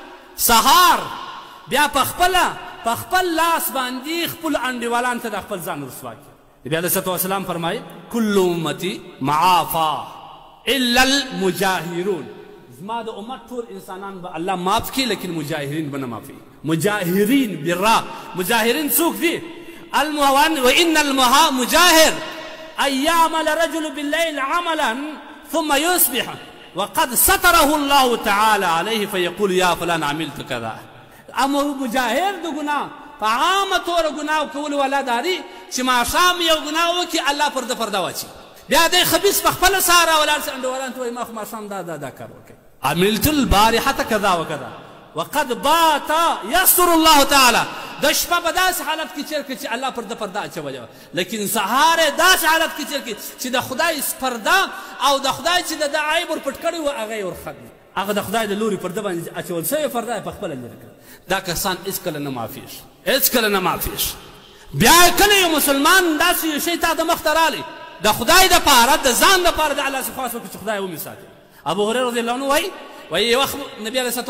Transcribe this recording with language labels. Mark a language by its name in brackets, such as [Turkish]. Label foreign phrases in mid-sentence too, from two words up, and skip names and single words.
[Pashto] سهار بیا په خپل لاس باندې خپل انډیوالان ته د خپل ځان رسوا کړي نبی [Arabic] علیه الصلوة والسلام [Pashto] فرمایي [Arabic] کل امتي معافا الا المجاهرون [Pashto] زما د امت ټول انسانان به الله معاف کړي لیکن مجاهرین به نه معافوي مجاهرین بالراء مجاهرین څوک دي [Arabic] وإن المجاهر أن يعمل رجل بالليل عملا ثم يصبح وقد ستره الله تعالى عليه فيقول يا فلان عملت كذا اما مجاهر [Pashto] د ګناه په عامه طور ګناه کول ولا داري چې ماښام یو ګناه وکړي الله پرده واچي بیا دی خبیث په خپله سهار راولاړ شي انډیوالان ته وایي ما خو ماښام دا کار وکړی [Arabic] عملت البارحة كذا وكذا وقد بات يستر الله تعالى [Pashto] د شپه په داسې حالت کې چیر کړي چې الله پرده اچولې وه لیکن سهار یې داسې حالت کې چیر کړي چې د خدای پرده او د خدای چې د عیب ور پټ کړی وه هغه یې ورختم هغه د خدای د لوري پرده باندې اچول شوې پرده یې په خپله لرې کړه دا کسان هېڅکله نه معافېږي هېڅکله نه معافېږي بیا کله یو مسلمان داسې یو شی تا د مخ ته رالی د خدای دپاره د ځان دپاره د الله څخه خواست وکړي چې خدای ومې ساتي ابو هريره [Arabic] رضی الله عنه [Pashto] وایي یو وخت نبي [Arabic] علیه الصلوة